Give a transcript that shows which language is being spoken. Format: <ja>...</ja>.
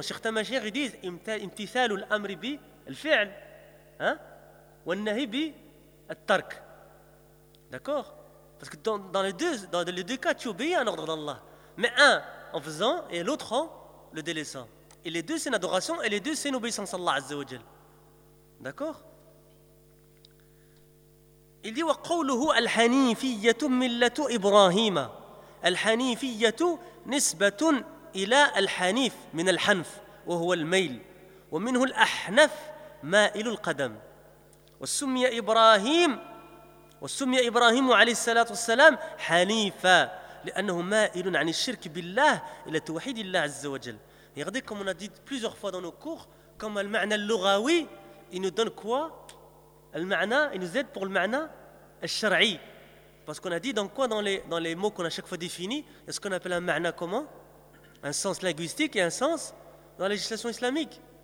<fr>Cheikh Tamashir, ils disent</fr> <ar>imtithal al-amri bi al-fi'l,</ar> <fr>hein,</fr> <ar>wa an-nahy bi at-tark.</ar> <fr>D'accord? Parce que dans les deux cas, tu obéis à un ordre d'Allah. Mais un en faisant et l'autre en le délaissant. Et les deux, c'est une adoration et les deux, c'est une obéissance à Allah Azza wa Jal. D'accord? Il dit,</fr> <ar>وقوله الحنيفية ملة إبراهيم. الحنيفية نسبة إلى الحنيف من الحنف وهو الميل ومنه الأحنف مائل القدم وسمي إبراهيم عليه الصلاة والسلام حنيفا لأنه مائل عن الشرك بالله إلى توحيد الله عز وجل.</ar> <fr>Regardez comme on a dit plusieurs fois dans nos cours, comme le معنى اللغوي, il nous donne quoi? Le معنى, il nous aide pour le معنى الشرعي. Parce qu'on a dit dans quoi, dans les mots qu'on a chaque fois définis, il y a ce qu'on appelle un ma'na comment ? Un sens linguistique et un sens dans la législation islamique.</fr>